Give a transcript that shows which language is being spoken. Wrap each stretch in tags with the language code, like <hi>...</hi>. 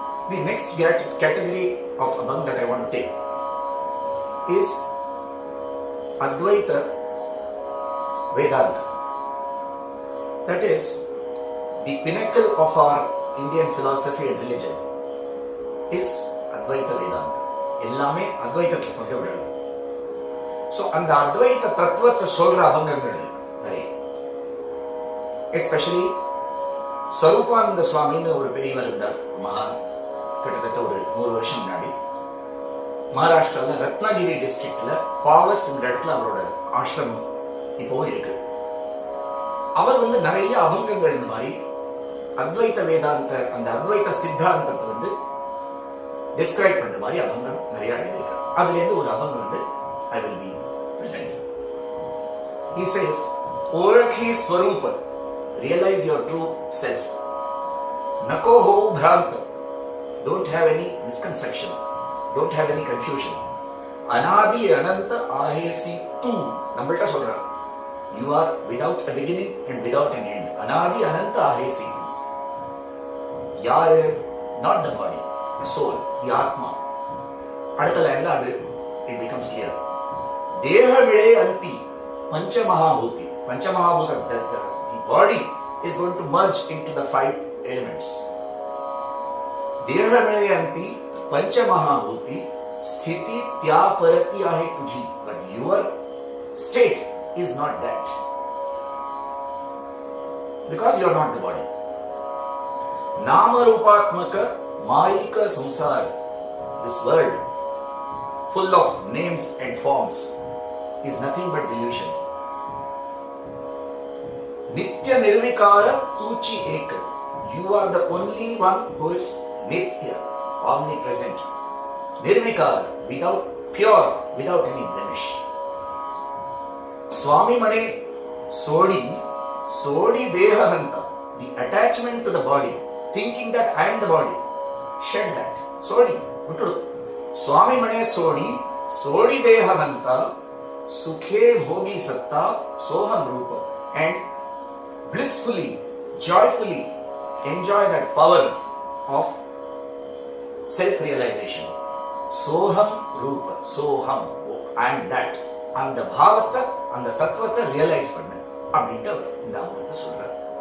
<en>The next category of abang that I want to take is Advaita Vedanta. That is the pinnacle of our Indian philosophy and religion is Advaita Vedanta.</en> <ta>எல்லாமே அத்வைதத்தை கொண்டு விடணும். So அந்த அத்வைத தத்துவத்தை சொல்ற அபங்கங்கள் நிறைய. எஸ்பெஷலி ஸ்வரூபானந்த சுவாமின்னு ஒரு பெரியவர் இருந்தார், மகான். கிட்டத்தட்ட ஒரு 100 வருஷம் முன்னாடி மகாராஷ்டிராவில் ரத்னகிரி டிஸ்ட்ரிக்ட்ல பாவஸ் என்ற இடத்துல அவரோட ஆசிரமம் இப்போவும் இருக்கு. அவர் வந்து நிறைய அபங்கங்கள் இந்த மாதிரி அத்வைத வேதாந்த அந்த அத்வைத சித்தாந்தத்தை வந்து டிஸ்கிரைப் பண்ற மாதிரி அபங்கம் நிறைய எழுதியிருக்காரு. அதுல இருந்து ஒரு அபங்கம் வந்து</ta> <en>I will be presenting. He says,</en> <mr>"Orakhi Swarupa,</mr> <en>realize your true self.</en> <mr>Nako ho bhranta,</mr> <en>don't have any misconception, don't have any confusion.</en> <mr>Anadi ananta ahesi tu."</mr> <ta>நம்மள்ட்ட சொல்றார்,</ta> <en>you are without a beginning and without an end.</en> <mr>Anadi ananta ahesi.</mr> <ta>யாரு?</ta> <en>Not the body, the soul, the atma.</en> <ta>அடுத்த லைன்ல அது</ta> <en>it becomes clear.</en> <mr>தேக விளை அந்தி பஞ்சமகாபூதி.</mr> <en>பஞ்சமகாபூதம், the body is going to merge into the 5 elements.</en> <mr>தேக விளை அந்தி பஞ்சமகாபூதி ஸ்திதி தியாபரதி ஆஹே துஜி.</mr> <en>But your state is not that, because you are not the body.</en> <mr>नाम रूपात्मक मायिक संसार,</mr> <en>This world, full of names and forms, is nothing but delusion.</en> <mr>Nitya Nirvikara Tuchi Ek.</mr> <en>You are the only one who is Nitya, omnipresent. Nirvikara, pure, without any blemish.</en> <mr>Swami Mane Sodi Deha Hanta,</mr> <en>the attachment to the body, thinking that I am the body. Shed that. Sodi, Muttudu.</en> <mr>Swami Mane Sodi Deha Hanta, Sukhe Bhogi Satta, Soham Rupa,</mr> <en>and blissfully, joyfully enjoy that power of self-realization.</en> <mr>Soham Rupa, Soham,</mr> <en>I am that.</en> <ta>அந்த பாவத்தை, அந்த தத்துவத்தை realise பண்ணு அப்படின்ட்டு அவர் இந்த அமிர்தத்தை சொல்றார்.</ta>